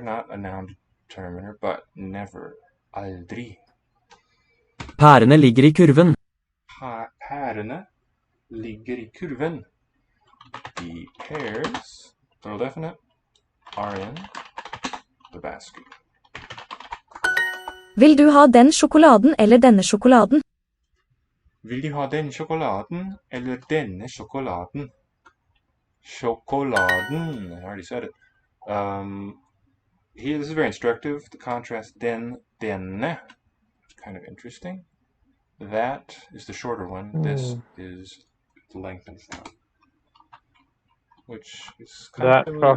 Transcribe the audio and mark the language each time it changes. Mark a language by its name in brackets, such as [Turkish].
[English] Not a noun determiner, but never. Aldri. [Norwegian] Pærene ligger i kurven. Pærene ligger i kurven. [English] The pears, plural definite, are in the basket. [Norwegian] Vil du ha den sjokoladen eller denne sjokoladen? Vil du ha den sjokoladen eller denne sjokoladen? [English] Sjokoladen. I already said it. Here, this is very instructive. The contrast denne. It's kind of interesting. That is the shorter one. This is the lengthened one. Which is kind That of similar.